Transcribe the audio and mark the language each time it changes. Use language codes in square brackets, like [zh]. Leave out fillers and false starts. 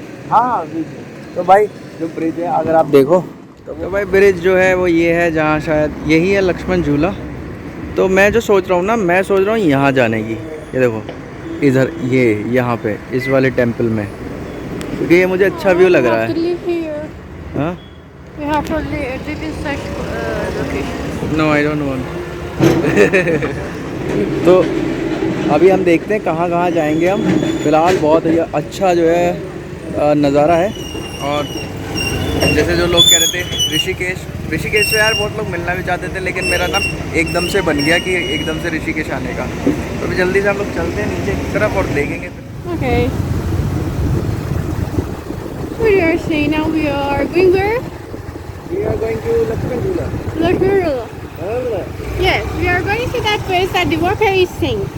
[hi] हाँ तो भाई जो ब्रिज है अगर आप देखो तो भाई ब्रिज जो है वो ये है, जहाँ शायद यही है लक्ष्मण झूला। तो मैं जो सोच रहा हूँ ना, मैं सोच रहा हूँ यहाँ जाने की। ये देखो इधर, ये यहाँ पे इस वाले टेंपल में, क्योंकि ये मुझे अच्छा व्यू लग रहा है। हाँ [en] We have to live in such location. No I don't want. [hi] तो अभी हम देखते हैं कहाँ कहाँ जाएंगे हम। फ़िलहाल बहुत ही अच्छा जो है नज़ारा है। और जैसे जो लोग कह रहे थे ऋषिकेश से यार बहुत लोग मिलना भी चाहते थे, लेकिन मेरा ना एकदम से बन गया कि एकदम से ऋषिकेश आने का। तो अभी जल्दी से हम लोग चलते हैं नीचे की तरफ और देखेंगे फिर। [en] Okay. We are saying now we are going where? We are going to Lakshman Jhula. Lakshman Jhula. Yes, we are going to that place that Diwakar is saying.